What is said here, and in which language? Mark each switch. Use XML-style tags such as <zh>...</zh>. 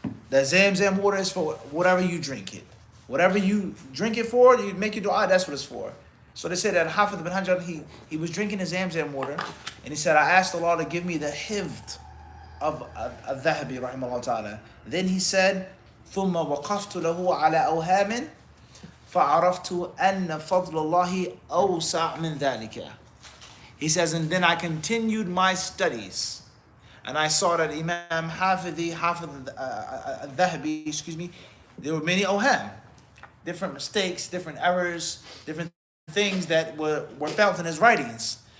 <en>The Zamzam water is for whatever you drink it. Whatever you drink it for, you make your dua, that's what it's for. So they said that Hafidh bin Hajar, he was drinking his Zamzam water, and he said, I asked Allah to give me the hifd of Al-Dhahabi rahimahullah ta'ala. Then he said,</en> <ar>ثُمَّ وَقَفْتُ لَهُ عَلَى أَوْهَامٍ فَعَرَفْتُ أَنَّ فَضْلَ اللَّهِ أَوْسَعْ مِنْ ذَلِكَ.</ar> <en>He says, and then I continued my studies, and I saw that Imam Hafidh Al-Dhahabi, there were many awham, different mistakes, different errors, different things that were found in his writings.</en>